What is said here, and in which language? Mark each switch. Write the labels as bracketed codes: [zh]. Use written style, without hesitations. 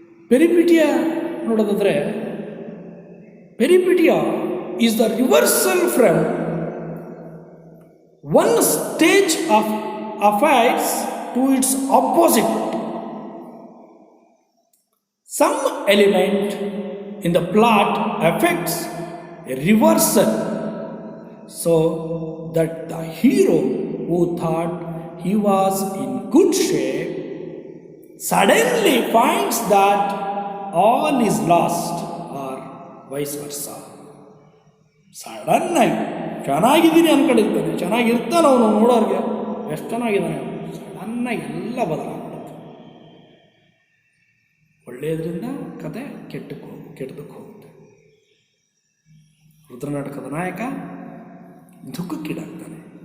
[kn] ಪೆರಿಪಿಟಿಯಾ ನೋಡೋದಾದರೆ, [en] Peripeteia is the reversal from one stage of affairs to its opposite. Some element in the plot affects a reversal, so that the hero who thought he was in good shape suddenly finds that all is lost, or vice versa. [kn] ಸಡನ್ನಾಗಿ ಚೆನ್ನಾಗಿದ್ದೀನಿ ಅಂದ್ಕೊಂಡಿರ್ತಾನೆ, ಚೆನ್ನಾಗಿರ್ತಾನೆ ಅವನು, ನೋಡೋರಿಗೆ ಎಷ್ಟು ಚೆನ್ನಾಗಿದ್ದಾನೆ, ಸಡನ್ನಾಗಿ ಎಲ್ಲ ಬದಲಾಗ್ತದೆ. ಒಳ್ಳೆಯದರಿಂದ ಕತೆ ಕೆಟ್ಟದಕ್ಕೆ ಹೋಗುತ್ತೆ. ರುದ್ರನಾಟಕದ ನಾಯಕ ದುಃಖಕ್ಕೀಡಾಗ್ತಾನೆ.